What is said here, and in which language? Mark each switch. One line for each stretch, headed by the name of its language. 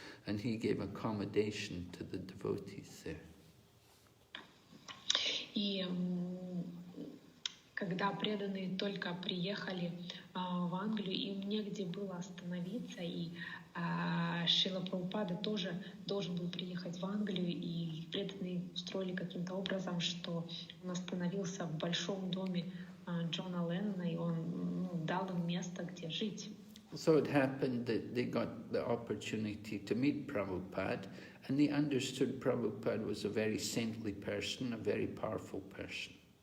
English: And he gave accommodation to the devotees there.
Russian: И когда преданные только приехали в Англию, и им негде было остановиться, и Шрила Прабхупада тоже должен был приехать в Англию, и преданные устроили каким-то образом, что он остановился в большом доме Джона Леннона, и он дал им место, где жить.
English: So it happened that they got the opportunity to meet Prabhupada, and they understood Prabhupada was a very saintly person, a very powerful person.